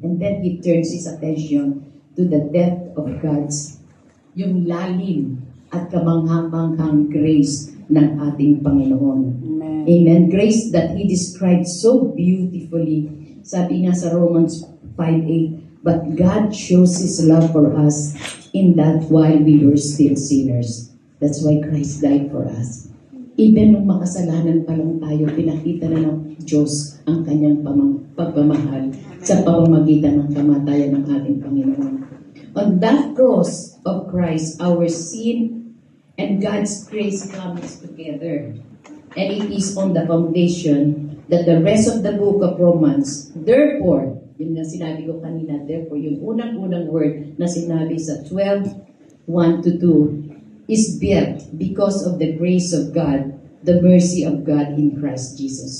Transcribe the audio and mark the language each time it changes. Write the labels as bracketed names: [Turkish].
[English] And then he turns his attention to the depth of God's, [Filipino] yung lalim at kamangha-manghang grace ng ating Panginoon. [English] Amen. Amen. Grace that He described so beautifully. [Filipino] Sabi nga sa [English] Romans 5:8, but God shows His love for us in that while we were still sinners. That's why Christ died for us. [Filipino] Even nung makasalanan pa lang tayo, pinakita na ng Diyos ang kanyang pagmamahal sa pamamagitan ng kamatayan ng ating Panginoon. [English] On that cross of Christ, our sin and God's grace comes together. And it is on the foundation that the rest of the book of Romans, therefore, [Filipino] yun na sinabi ko kanina, [English] therefore, [Filipino] yung unang-unang word na sinabi sa [English] 12:1 to 2, is built because of the grace of God, the mercy of God in Christ Jesus.